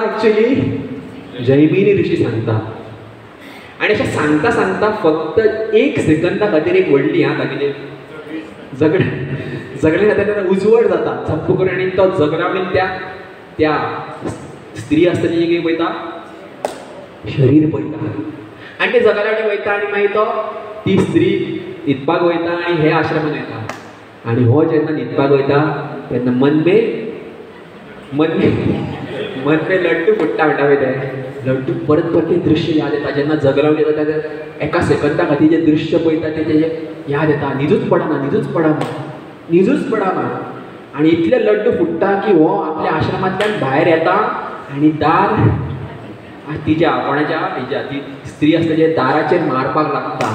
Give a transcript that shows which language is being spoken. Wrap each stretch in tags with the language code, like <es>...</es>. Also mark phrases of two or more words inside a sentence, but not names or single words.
<kok>एक्चुअली जैमिनी ऋषी सांगता. आणि अशें सांगता सांगता फक्त एक सेकंदा खातीर एक व्हडली कितें जगले खातीर तेन्ना उजवड जाता झप्प करून. आनी तो जगरावणीन त्या स्त्री आसता तेजें कितें पळयता? शरीर पळयता. आनी ते जगरावणी वयता आनी मागीर तो ती स्त्री न्हिदपाक वयता आनी हे आश्रमांत येता. आनी हो जेन्ना न्हिदपाक वयता तेन्ना</kok> <hi>मन में लड्डू</hi> <kok>फुट्टा म्हणटा पळय ते लड्डू परत परत तें दृश्य याद येता. जेन्ना जगरावणी येता तेन्ना एका सेकंदा खातीर जें दृश्य पळयता तें तेजें याद येता. न्हिदूच पडना. आनी इतले लड्डू फुट्टा की हो आपल्या आश्रमांतल्यान भायर येता आनी दार तिच्या कोणाच्या हेच्या ती स्त्री आसता तेच्या दाराचेर मारपाक लागता.</kok>